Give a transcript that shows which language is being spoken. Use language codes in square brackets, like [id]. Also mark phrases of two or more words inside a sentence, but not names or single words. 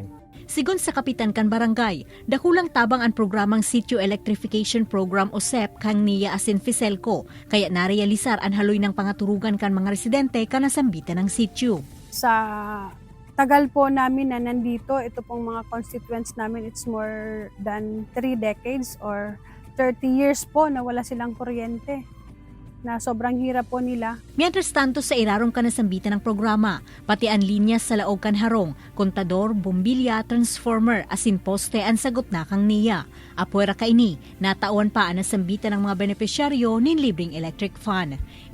[bik] Sigun sa Kapitan kan Barangay, dakulang tabang ang programang Sitio Electrification Program o SEP kang niya asin Fiselco, kaya narealisar ang haloy ng pangaturugan kan mga residente kanasambitan ng sitio. [tl] Sa tagal po namin na nandito, ito pong mga constituents namin, [en] it's more than 3 decades or 30 years [tl] po na wala silang kuryente, na sobrang hirap po nila. [bik] Mientras tanto sa irarong kanasambitan ng programa, pati ang linya sa laog kan harong, kontador, bombilya, transformer, asin poste ang sagot na kang niya. Apuera kaini, natawan pa ang nasambitan ng mga benepisyaryo nin libreng [en] electric fan.